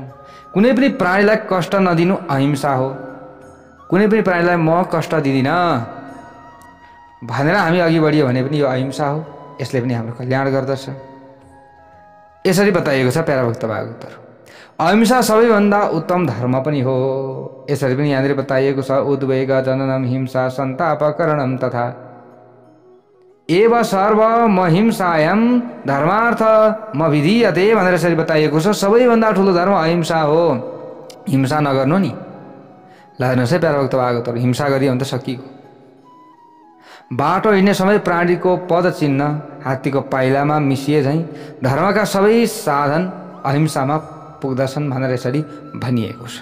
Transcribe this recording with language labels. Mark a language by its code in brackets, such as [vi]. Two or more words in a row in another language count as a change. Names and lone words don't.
[ne] कुनै पनि प्राणीलाई कष्ट नदिनु अहिंसा हो। कुनै पनि प्राणीलाई म कष्ट दिदिनँ भनेर हामी अघि बढियो भने पनि यो अहिंसा हो। यसले पनि हाम्रो कल्याण गर्दछ। यसरी बताइएको छ प्यारा भक्त भागवतहरू। अहिंसा सबैभन्दा उत्तम धर्म पनि हो। यसरी पनि यहाँनिर बताइएको छ। [sa] उद्वेग जननम हिंसा सन्तापकरणम तथा एव सर्वमहिंसायां धर्मार्थ मविधीयते [ne] भनेर यसरी बताइएको छ। सबैभन्दा ठुलो धर्म अहिंसा हो। हिंसा नगर्नु नि। ल हेर्नुहोस् है प्यारा भक्त भागवतहरू, हिंसा गरियो भने त सकिएको। बाटो हिँड्ने समय प्राणीको पद चिन्ह हात्तीको पाइलामा मिसिए झैँ धर्मका सबै साधन अहिंसामा पुग्दछन् भनेर यसरी भनिएको छ।